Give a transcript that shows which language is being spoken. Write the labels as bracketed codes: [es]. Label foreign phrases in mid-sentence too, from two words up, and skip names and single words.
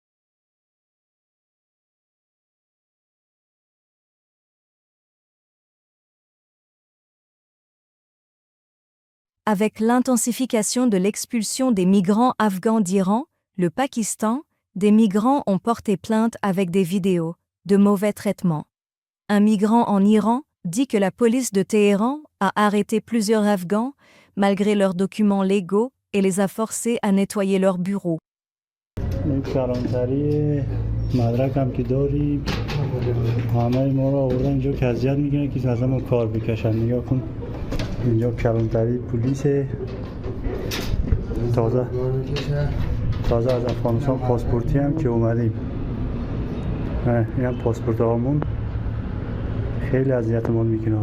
[fr] Avec l'intensification de l'expulsion des migrants afghans d'Iran, le Pakistan, des migrants ont porté plainte avec des vidéos de mauvais traitements. Un migrant en Iran dit que la police de Téhéran a arrêté plusieurs Afghans malgré leurs documents légaux et les a forcés à nettoyer leur bureau. [fa] تازه از افغانستان پاسپورتی هم که اومدیم اینم پاسپورت هامون خیلی اذیتمون میکنه.